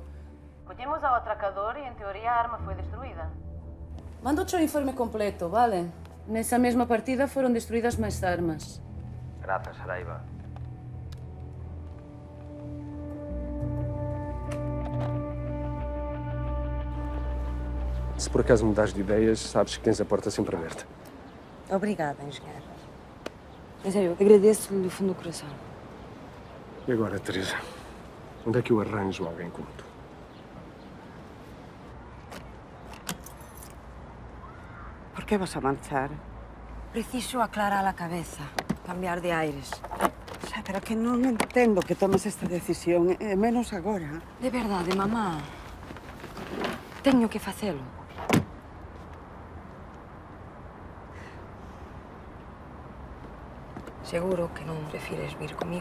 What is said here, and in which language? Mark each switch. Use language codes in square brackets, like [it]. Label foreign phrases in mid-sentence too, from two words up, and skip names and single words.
[gl] Collemos ao atracador e, en teoría, a arma foi destruída. Mando-te o informe completo, vale? Nesa mesma partida foron destruídas máis armas. Grazas, Saraiva. [pt] Se por acaso mudares de ideias, sabes que tens a porta sempre aberta. Obrigada, engenheiro. Em sério, agradeço-lhe do fundo do coração. E agora, Teresa? Onde é que eu arranjo alguém como tu? [es] ¿Por qué vas a marchar? [gl] Preciso aclarar a cabeza, cambiar de aires. Xa, pero que non entendo que tomes esta decisión, e menos agora. De verdade, mamá. Teño que facelo. Seguro que non prefires vir comigo.